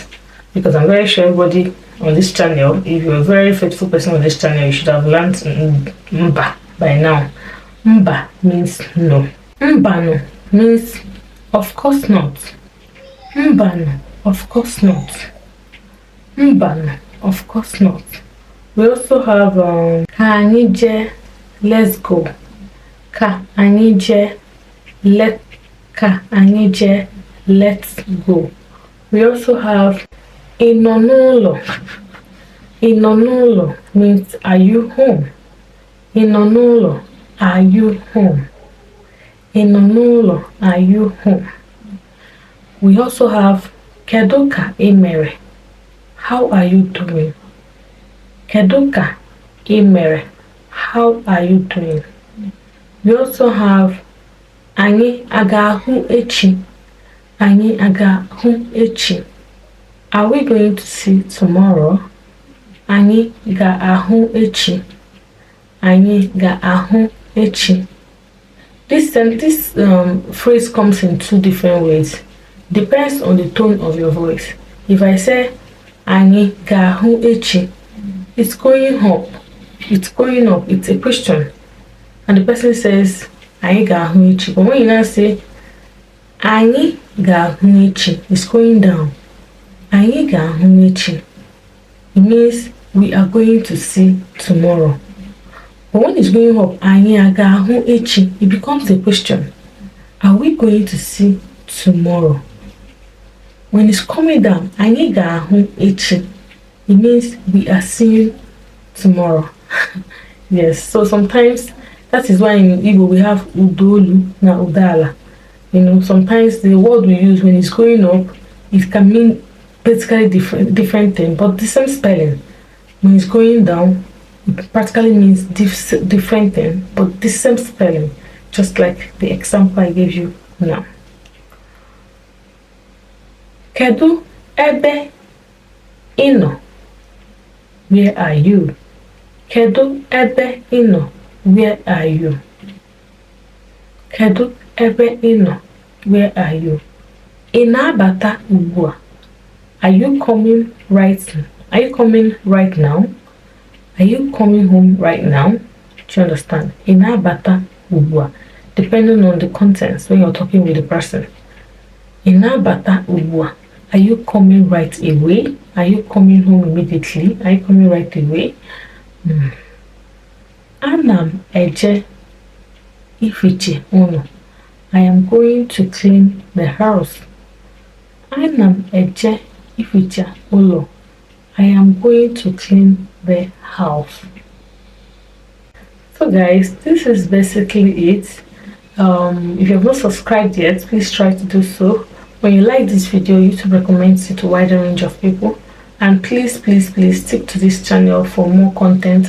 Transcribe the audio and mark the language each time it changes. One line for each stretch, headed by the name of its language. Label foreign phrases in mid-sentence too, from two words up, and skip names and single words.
English: Because I'm very sure everybody on this channel, if you're a very faithful person on this channel, you should have learned Mba by now. Mba means no. Mbano means of course not. Mbano, of course not. Mbano, of course not. We also have
Igbo: Ka anyị jee,
English: let's go.
Igbo: Ka anyị jee, Ka anyị jee,
English: let's go. We also have
Igbo: ị nọ n'ụlọ. Ị nọ n'ụlọ
English: means are you home?
Igbo: Ị nọ n'ụlọ,
English: are you home?
Igbo: Ị nọ n'ụlọ,
English: are you home? We also have
Igbo: kedu ka ị
English: how are you doing?
Igbo: Kedu ka ị
English: how are you doing? We also have
Igbo: anyị aga-ahụ echi. Anyị aga-ahụ echi.
English: Are we going to see tomorrow?
Igbo: Anyị ga-ahụ echi. Anyị ga-ahụ echi.
English: This phrase comes in two different ways. Depends on the tone of your voice. If I say
Igbo: anyị ga-ahụ echi,
English: it's going up. It's going up. It's a question. And the person says
Igbo: anyị ga-ahụ echi.
English: But when you now say
Igbo: anyị ga-ahụ echi,
English: it's going down.
Igbo: Anyị ga-ahụ echi.
English: It means we are going to see tomorrow. But when it's going up,
Igbo: anyị ga-ahụ echi,
English: it becomes a question. Are we going to see tomorrow? When it's coming down,
Igbo: anyị ga-ahụ echi,
English: it means we are seeing tomorrow. Yes, so sometimes that is why in Igbo we have
Igbo: udolu na udala.
English: You know, sometimes the word we use when it's going up, it can mean basically different thing, but the same spelling. When it's going down, it practically means different thing, but the same spelling, just like the example I gave you now.
Igbo: Kedu ebe ino?
English: Where are you?
Igbo: Kedu ebe ino?
English: Where are you?
Igbo: Kedu ebe ino?
English: Where are you?
Igbo: Ị na-abata ugbu a?
English: Are you coming right now? Are you coming home right now? Do you understand?
Igbo: Ị na-abata ugbu a,
English: depending on the contents when you're talking with the person.
Igbo: Ị na-abata ugbu a.
English: Are you coming right away? Are you coming home immediately? Are you coming right away?
Igbo: Ana m eje ifiche ụlọ.
English: I am going to clean the house.
Igbo: Ana m eje ifiche ụlọ.
English: I am going to clean the house. So guys, this is basically it. If you have not subscribed yet, please try to do so. When you like this video, YouTube recommends it to a wider range of people. And please stick to this channel for more content.